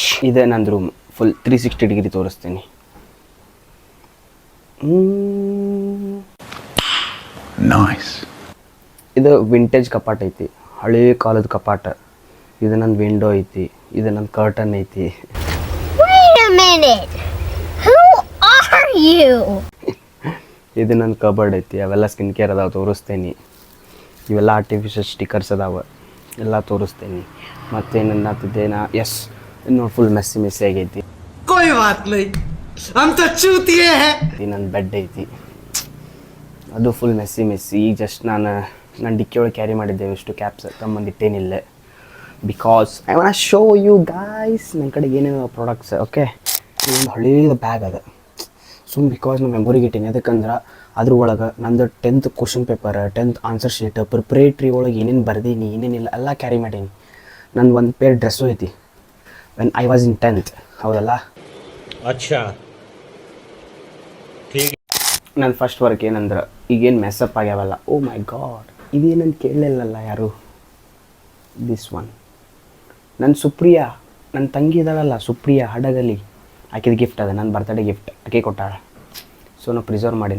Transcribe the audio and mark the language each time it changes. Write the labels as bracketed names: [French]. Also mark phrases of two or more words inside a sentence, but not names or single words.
[Kannada] ಇದೆ ನನ್ನ ರೂಮ್, [English] full 360 degree [Kannada] ತೋರಿಸ್ತೀನಿ. ನೈಸ್. ಇದು ವಿಂಟೇಜ್ ಕಪಾಟ್ ಐತಿ, ಹಳೇ ಕಾಲದ ಕಪಾಟ. ಇದು ನನ್ನ ವಿಂಡೋ ಐತಿ, ಇದು ನನ್ನ ಕರ್ಟನ್ ಐತಿ. [English] Wait a minute. Who are you? [Kannada] ಇದು ನನ್ನ ಕಬರ್ಡ್ ಐತಿ, ಅವೆಲ್ಲ [English] skin care [Kannada] ಅದಾವೆ ತೋರಿಸ್ತೀನಿ. ಇವೆಲ್ಲ [English] artificial stickers [Kannada] ಅದಾವೆ, ಎಲ್ಲ ತೋರಿಸ್ತೀನಿ. ಮತ್ತೇನತ್ತಿದ್ದೆ ನಾ ಎಸ್ ನೋಡಿ [English] full messy [Kannada] ಆಗೈತಿ. [Hindi] कोई बात नहीं, हम तो चूतिए हैं. [Kannada] ನನ್ನ ಬೆಡ್ ಐತಿ, ಅದು [English] full messy. [Kannada] ಈಗ ಜಸ್ಟ್ ನಾನು ಡಿಕ್ಕಿ ಒಳಗೆ ಕ್ಯಾರಿ ಮಾಡಿದ್ದೇವೆ ಇಷ್ಟು ಕ್ಯಾಪ್ಸ್ ತಮ್ಮಂದಿಟ್ಟೇನಿಲ್ಲ. [English] because I want show you guys [Kannada] ನನ್ನ ಕಡೆಗೆ ಏನೇನು [English] ಪ್ರಾಡಕ್ಟ್ಸ್. [Kannada] ಓಕೆ, ಇದೊಂದು ಹಳೇದು ಬ್ಯಾಗ್ ಅದ. ಬಿಕಾಸ್ ನಾನು ಮೆಮೊರಿಗೆ ಇಟ್ಟೀನಿ. ಅದಕ್ಕಂದ್ರೆ ಅದ್ರ ಒಳಗೆ ನಂದು [English] 10th question paper, 10th answer sheet, [Kannada] ಪ್ರಿಪ್ರೇಟ್ರಿ ಒಳಗೆ ಏನೇನು ಬರ್ದೀನಿ ಏನೇನಿಲ್ಲ ಎಲ್ಲ ಕ್ಯಾರಿ ಮಾಡೀನಿ. ನನ್ನ ಒಂದು [English] pair dress [Kannada] ಐತಿ [English] when I was in 10th. [Kannada] ಹೌದಲ್ಲ? [Hindi] अच्छा ठीक. [Kannada] ನನ್ನ [English] first work [Kannada] ಏನಂದ್ರೆ ಈಗೇನು ಮೆಸ್ಸಪ್ ಆಗ್ಯಾವಲ್ಲ, [English] oh my god, [Kannada] ಇದೇನಂತ ಕೇಳಲಿಲ್ಲಲ್ಲ ಯಾರು. [English] this one [Kannada] ನನ್ನ ಸುಪ್ರಿಯಾ, ನನ್ನ ತಂಗಿ ಇದ್ದಾಳಲ್ಲ ಸುಪ್ರಿಯಾ ಹಡಗಲಿ, ಆಕಿದ ಗಿಫ್ಟ್ ಅದ, ನನ್ನ [English] birthday gift [Kannada] ಆಕೆ ಕೊಟ್ಟಾಳ. ಸೊ ನಾವು ಪ್ರಿಸರ್ವ್ ಮಾಡೀನಿ.